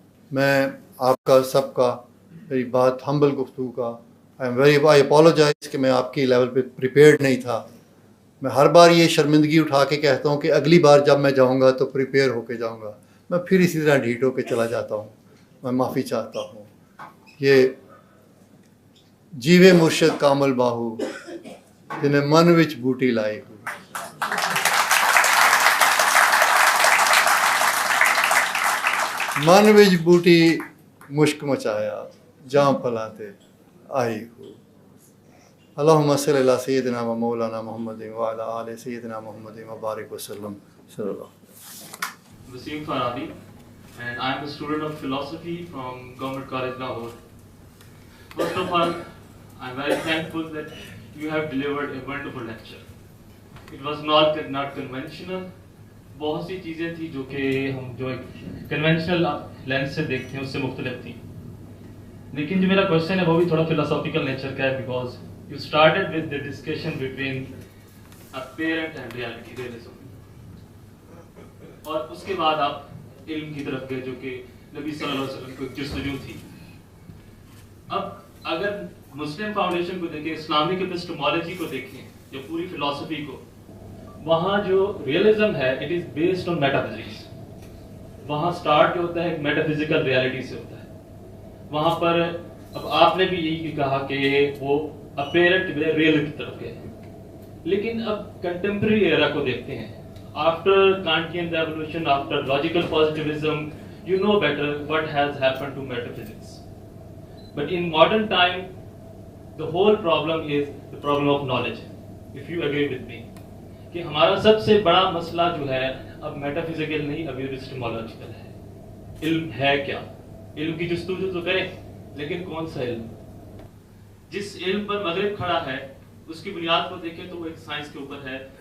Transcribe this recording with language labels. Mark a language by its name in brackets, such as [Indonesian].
[Urdu] میں آپ کا سب کا، میری بات ہمبل گفتگو کا، [English] I apologise [Urdu] کہ میں آپ کی لیول پہ پریپیئرڈ نہیں تھا. میں ہر بار یہ شرمندگی اٹھا کے کہتا ہوں کہ اگلی بار جب میں جاؤں گا تو پریپیئر ہو کے جاؤں گا. میں پھر اسی طرح ڈھیٹ ہو کے چلا جاتا ہوں. میں معافی چاہتا ہوں. [Punjabi] یہ جیوے مرشد کامل باہو جنہیں من وچ بوٹی لائی ہو، من وچ بوٹی مشک مچایا جہاں پھلاتے آئی ہو. [Arabic] اللہم صلی اللہ سیدنا و مولانا محمد وعلی آل سیدنا محمد وبارک وسلم صلی اللہ. [English] Wasim Faradi, and I am a student of philosophy from Government College Lahore. First of all, I am very thankful that you have delivered a wonderful lecture. It was not conventional. [Urdu] بہت سی چیزیں تھیں جو کہ ہم جو ایک conventional lens سے دیکھتے ہیں اس سے مختلف تھیں. لیکن جو میرا کوشچن ہے وہ بھی تھوڑا فلاسافیکل نیچر کا ہے، [English] because you started with the discussion between apparent and reality, [Urdu] realism, اور اس کے بعد آپ علم کی طرف گئے جو کہ نبی صلی اللہ علیہ وسلم کو ایک جستجو تھی. اب اگر مسلم فاؤنڈیشن کو دیکھیں، اسلامک ایپسٹمالوجی کو دیکھیں یا پوری فلاسفی کو، وہاں جو ریئلزم ہے [English] It is based on metaphysics. [Urdu] وہاں سٹارٹ جو ہوتا ہے ایک میٹافزیکل ریالٹی سے ہوتا ہے. وہاں پر اب آپ نے بھی یہی کہا کہ وہ اپیرنٹ ریئل کی طرف گئے. لیکن اب کنٹمپرری ایرا کو دیکھتے ہیں. [English] After Kantian revolution, after logical positivism, you know better what has happened to metaphysics. But in modern time, the whole problem is the problem of knowledge. If you agree with me, [Urdu] کہ ہمارا سب سے بڑا مسئلہ جو ہے اب metaphysical نہیں، اب ایپسٹمولوجیکل ہے. علم ہے کیا؟ علم کی جستجو تو کریں، لیکن کون سا علم؟ جس علم پر مغرب کھڑا ہے اس کی بنیاد کو دیکھیں تو وہ ایک سائنس کے اوپر ہے.